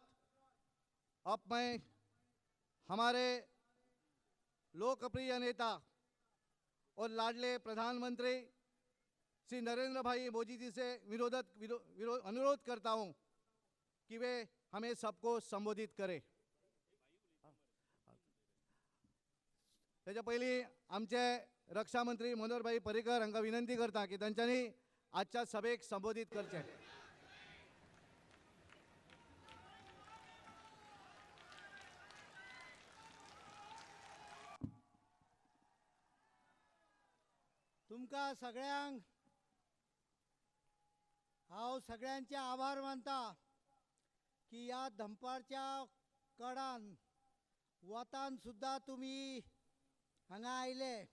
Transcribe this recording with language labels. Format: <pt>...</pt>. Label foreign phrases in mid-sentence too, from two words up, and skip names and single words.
<hi>अब मैं हमारे लोकप्रिय नेता और लाडले प्रधानमंत्री श्री नरेंद्र भाई मोदी जी से अनुरोध करता हूं कि वे हमें सबको संबोधित करें।</hi> <kok>त्याच्या पहिले आमचे रक्षा मंत्री मनोहर भाई पर्रिकर हांका विनंती करता की तांच्यांनी आजच्या सभेक संबोधित करचे। तुमका सगळ्यांक हांव सगळ्यांचे आभार मानता की या धंपारच्या कडान वतान सुद्धा तुम्ही हांगा आयले।</kok>